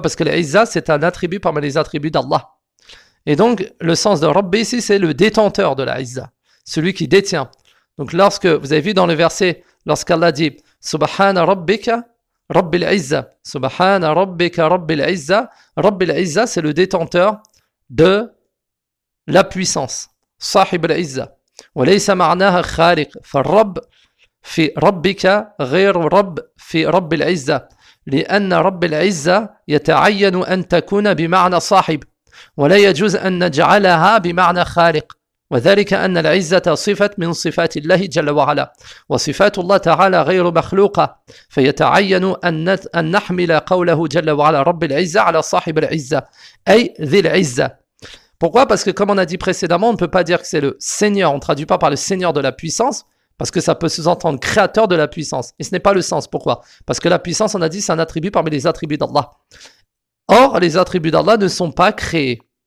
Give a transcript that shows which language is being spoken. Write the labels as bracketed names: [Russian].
[French] Parce que la Izza, c'est un attribut parmi les attributs d'Allah. Et donc, le sens de Rabb ici, c'est le détenteur de la Izza, celui qui détient. Donc, lorsque vous avez vu dans le verset, lorsqu'Allah dit [Arabic] Subhana Rabbika, Rabbil Izza, [French] Subhana Rabbika, Rabbil Izza, Rabbil Izza, c'est le détenteur de la puissance. [Arabic] Sahib al-Izza. Walaysa ma'naha khaliq, fa Rabb. في ربك غير رب في رب العزة لأن رب العزة يتعين أن تكون بمعنى صاحب ولا يجوز أن نجعلها بمعنى خالق وذلك أن العزة صفة من صفات الله جل وعلا وصفات الله تعالى غير مخلوقة فيتعين أن نحمل قوله جل وعلا رب العزة على صاحب العزة أي ذي العزة. [French] Pourquoi? Parce que comme on a dit précédemment, on ne peut pas dire que c'est le Seigneur, on ne traduit pas par le Seigneur de la puissance. Parce que ça peut sous-entendre créateur de la puissance. Et ce n'est pas le sens. Pourquoi? Parce que la puissance, on a dit, c'est un attribut parmi les attributs d'Allah. Or, les attributs d'Allah ne sont pas créés.